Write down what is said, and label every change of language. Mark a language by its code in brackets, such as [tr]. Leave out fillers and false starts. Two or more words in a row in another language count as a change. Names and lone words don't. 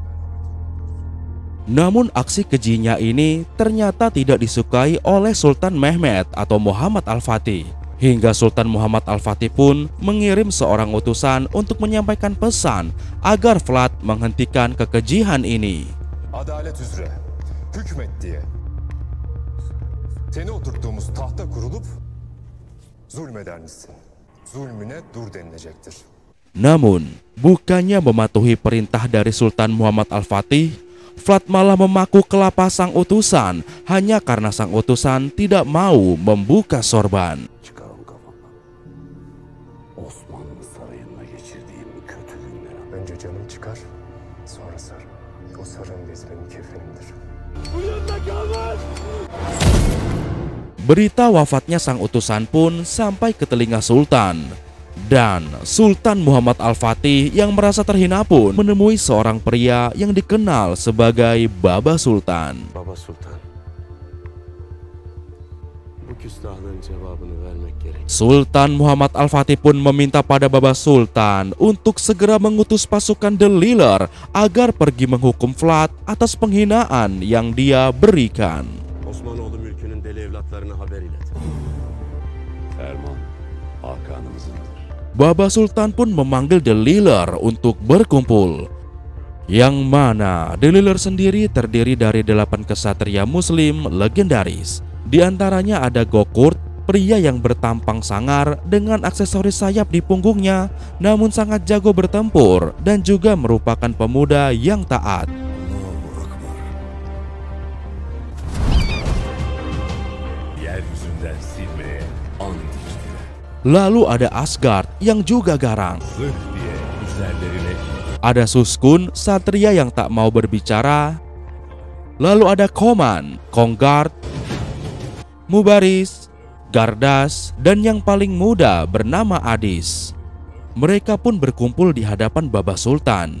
[id] Namun aksi kejinya ini ternyata tidak disukai oleh Sultan Mehmed atau Muhammad Al-Fatih. Hingga Sultan Muhammad Al-Fatih pun mengirim seorang utusan untuk menyampaikan pesan agar Vlad menghentikan kekejian ini. [tr] Adalet üzere hükmet diye seni oturttuğumuz tahta kurulup zulmeder misin? Zulmüne dur denilecektir. [id] Namun, bukannya mematuhi perintah dari Sultan Muhammad Al-Fatih, Vlad malah memaku kelapa sang utusan hanya karena sang utusan tidak mau membuka sorban. [tr] Önce canım çıkar, sonra sar. O sarığın bezi benim kefenimdir. [id] Berita wafatnya sang utusan pun sampai ke telinga Sultan. Dan Sultan Muhammad Al-Fatih yang merasa terhina pun menemui seorang pria yang dikenal sebagai Baba Sultan. [tr] Baba Sultan, bu küstahlığın cevabını vermek gerek. [id] Sultan Muhammad Al-Fatih pun meminta pada Baba Sultan untuk segera mengutus pasukan Deliler agar pergi menghukum Vlad atas penghinaan yang dia berikan. [tr] Osmanoğlu mülkünün deli evlatlarına haber ilet. Ferman hakanımızındır. [id] Baba Sultan pun memanggil Deliler untuk berkumpul. Yang mana Deliler sendiri terdiri dari 8 kesatria muslim legendaris. Di antaranya ada Gokurt, pria yang bertampang sangar dengan aksesoris sayap di punggungnya, namun sangat jago bertempur dan juga merupakan pemuda yang taat. [tr] Yeryüzünden silmeye and içtiler. [id] Lalu ada Asgard yang juga garang. [tr] Zırh diye üzerlerine [id] Ada Suskun, satria yang tak mau berbicara. Lalu ada Koman, Konggard, Mubaris, Gardas, dan yang paling muda bernama Adis. Mereka pun berkumpul di hadapan Baba Sultan.